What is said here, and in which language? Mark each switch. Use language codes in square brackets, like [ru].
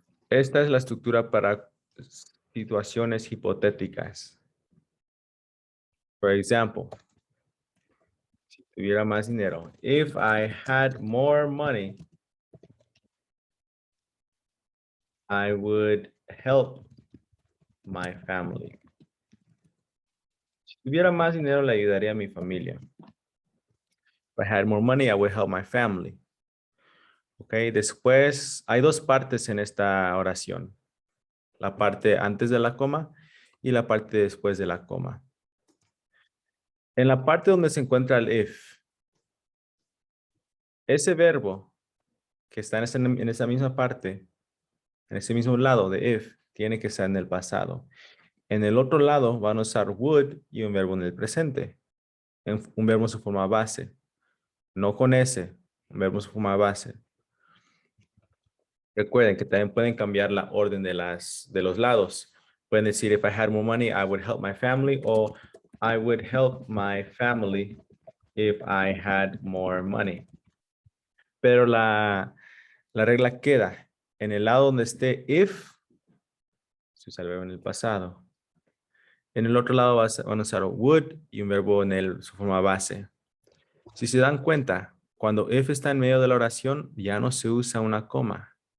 [es] Esta es la estructura para situaciones hipotéticas. [en] For example, [es] si tuviera más dinero, [en] if I had more money, I would help my family. [es] Si tuviera más dinero, le ayudaría a mi familia. [en] If I had more money, I would help my family. [es] Ok, después hay 2 partes en esta oración. la parte antes de la coma y la parte después de la coma. En la parte donde se encuentra el if, ese verbo que está en esa misma parte, en ese mismo lado de if, tiene que estar en el pasado. En el otro lado van a usar would y un verbo en el presente. Un verbo en su forma base. No con ese, un verbo en su forma base. Recuerden que también pueden cambiar la orden de los lados. Pueden decir, [en] if I had more money, I would help my family, o I would help my family if I had more money. [es] Pero la regla queda. En el lado donde esté if, se usa el verbo en el pasado. En el otro lado van a usar would y un verbo en su forma base. Si se dan cuenta, cuando if está en medio de la oración, ya no se usa una coma.